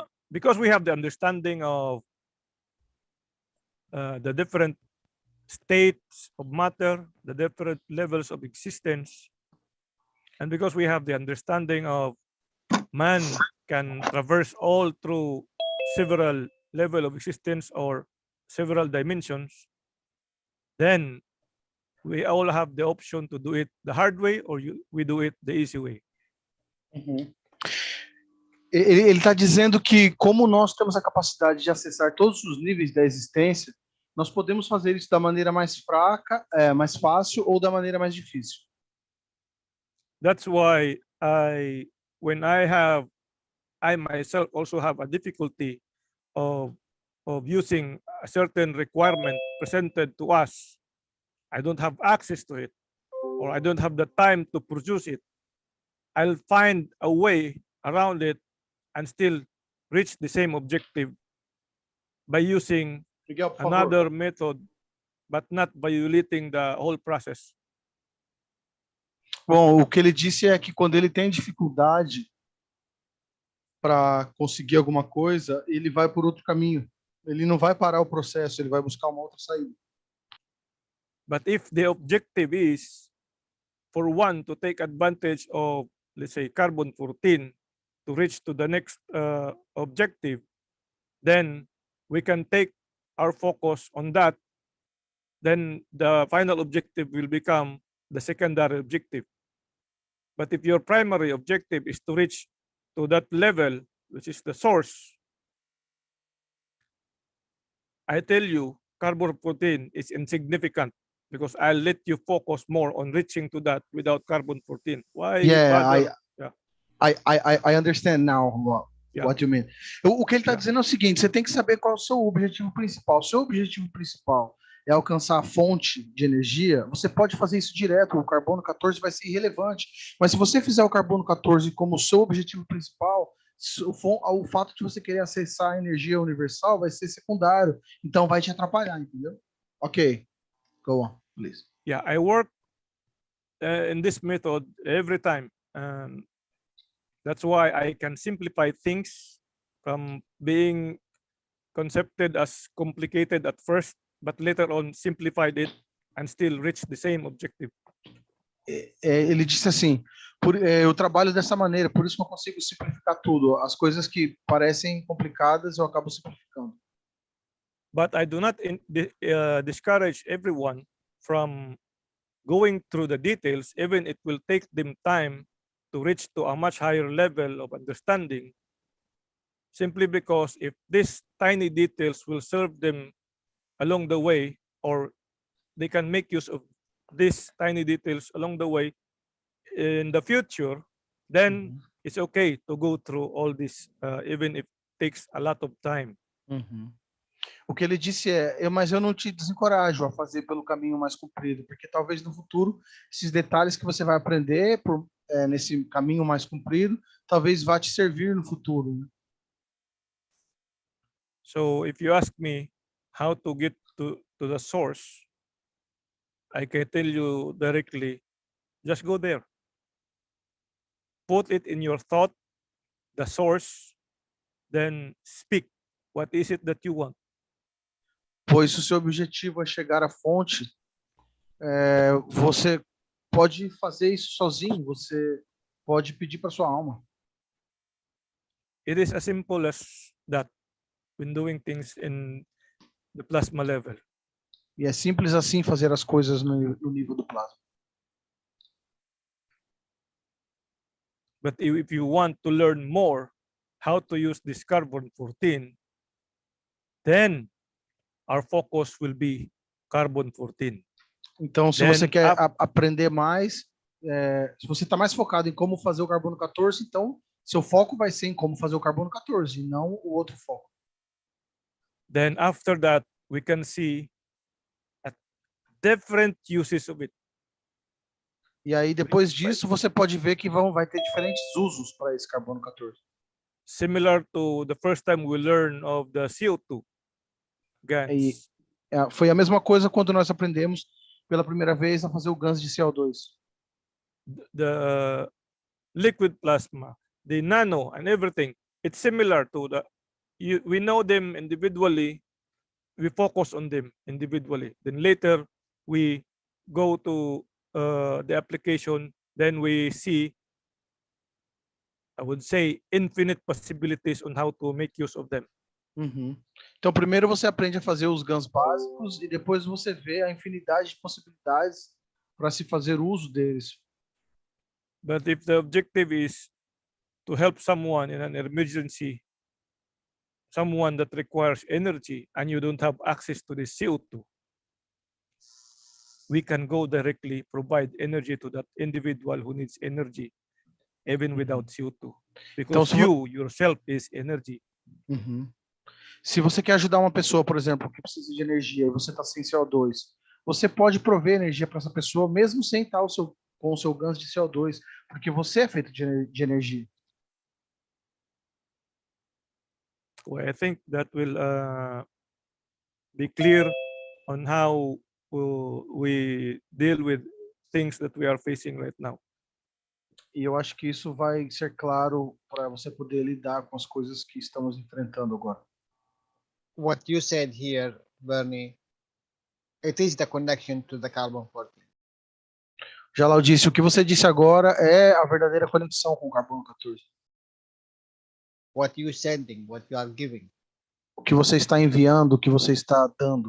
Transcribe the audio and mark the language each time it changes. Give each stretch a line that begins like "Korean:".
English: Because we have the understanding of the different states of matter, the different levels of existence, and because we have the understanding of man can traverse all through several levels of existence or several dimensions, then we all have the option to do it the hard way or we do it the easy way.
Portuguese: Ele está dizendo que como nós temos a capacidade de acessar todos os níveis da existência, nós podemos fazer isso da maneira mais fraca, mais fácil ou da maneira mais difícil.
English: That's why when I myself also have a difficulty of using a certain requirement presented to us. I don't have access to it, or I don't have the time to produce it. I'll find a way around it and still reach the same objective by using another method, but not violating the whole process.
Portuguese: Bom, o que ele disse é que quando ele tem dificuldade para conseguir alguma coisa, ele vai por outro caminho. Ele não vai parar o processo, ele vai buscar uma outra saída.
English: But if the objective is for one to take advantage of, let's say, carbon-14 to reach to the next objective, then we can take our focus on that. Then the final objective will become the secondary objective. But if your primary objective is to reach to that level, which is the source, I tell you, carbon-14 is insignificant because I'll let you focus more on reaching to that without carbon-14. Why? Yeah, I understand now what you mean.
Portuguese: O que ele está dizendo é o seguinte, você tem que saber qual é o seu objetivo principal. O seu objetivo principal é alcançar a fonte de energia, você pode fazer isso direto, o carbono 14 vai ser irrelevante. Mas se você fizer o carbono 14 como seu objetivo principal, o fato de você querer acessar a energia universal vai ser secundário, então vai te atrapalhar, entendeu?
English: Ok, go on, please. Yeah, I work in this method every time. That's why I can simplify things from being concepted as complicated at first, but later on simplified it and still reach the same objective.
Portuguese: Ele disse assim, eu trabalho dessa maneira, por isso que eu consigo simplificar tudo. As coisas que parecem complicadas, eu acabo simplificando.
English: But I do not discourage everyone from going through the details, even it will take them time to reach to a much higher level of understanding, simply because if these tiny details will serve them along the way, or they can make use of these tiny details along the way in the future, then it's okay to go through all this, even if it takes a lot of time.
Portuguese: O que ele disse mas eu não te desencorajo a fazer pelo caminho mais comprido, porque talvez no futuro esses detalhes que você vai aprender nesse caminho mais comprido, talvez vá te servir no futuro. Né?
English: So if you ask me how to get to the source, I can tell you directly, just go there. Put it in your thought, the source, then speak. What is it that you want?
Portuguese: Pois o seu objetivo é chegar à fonte, você pode fazer isso sozinho, você pode pedir para sua alma.
English: It is as simple as that when doing things in the plasma level.
Portuguese: E é simples assim fazer as coisas no nível do plasma.
English: But if you want to learn more how to use this carbon-14, then our focus will be carbon-14.
Portuguese: Então, se
English: Then,
Portuguese: você quer aprender mais, se você está mais focado em como fazer o carbono 14, então seu foco vai ser em como fazer o carbono 14, e não o outro foco.
English: Then after that, we can see different uses of it.
Portuguese: E aí, depois disso, você pode ver que vai ter diferentes usos para esse carbono 14.
English: Similar to the first time we learned of the CO2 gas.
Portuguese: Foi a mesma coisa quando nós aprendemos pela primeira vez a fazer o GANs de CO2.
English: The liquid plasma, the nano and everything, it's similar to we know them individually, we focus on them individually. Then later we go to the application, then we see, I would say, infinite possibilities on how to make use of them.
Portuguese: Então, primeiro você aprende a fazer os GANs básicos e depois você vê a infinidade de possibilidades para se fazer uso deles.
English: But if the objective is to help someone in an emergency, someone that requires energy, and you don't have access to the CO2, we can go directly provide energy to that individual who needs energy, even without CO2, because you yourself is energy.
Portuguese: Se você quer ajudar uma pessoa, por exemplo, que precisa de energia e você está sem CO2, você pode prover energia para essa pessoa mesmo sem estar com o seu GANs de CO2, porque você é feito de energia.
English: Well, I think that will be clear on how we deal with things that we are facing right now.
Portuguese: E eu acho que isso vai ser claro para você poder lidar com as coisas que estamos enfrentando agora.
English: What you said here, Bernie, it is the connection to the carbon-14.
Portuguese: Jalal disse, o que você disse agora é a verdadeira conexão com o carbono 14.
English: What you sending, what you are giving.
Portuguese: O que você está enviando, o que você está dando.